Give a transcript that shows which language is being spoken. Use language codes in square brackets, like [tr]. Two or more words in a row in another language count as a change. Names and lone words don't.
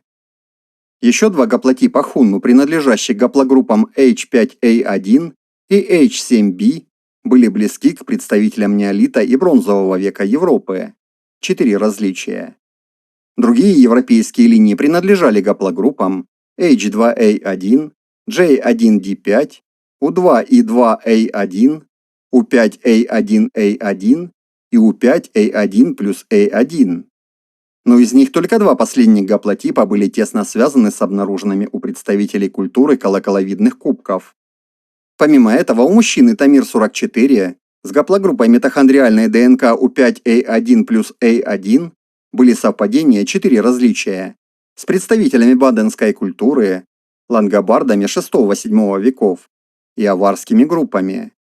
[ru] Еще два гаплотипа хунну, принадлежащие гаплогруппам H5A1 и H7B, были близки к представителям неолита и бронзового века Европы. 4 различия. Другие европейские линии принадлежали гаплогруппам H2A1, J1D5, U2E2A1, U5A1A1 и U5A1 плюс A1. Но из них только два последних гаплотипа были тесно связаны с обнаруженными у представителей культуры колоколовидных кубков. Помимо этого, у мужчины Тамир-44 с гаплогруппой митохондриальной ДНК U5A1 плюс A1 были совпадения 4 различия с представителями баденской культуры, лангобардами VI-VII веков и аварскими группами.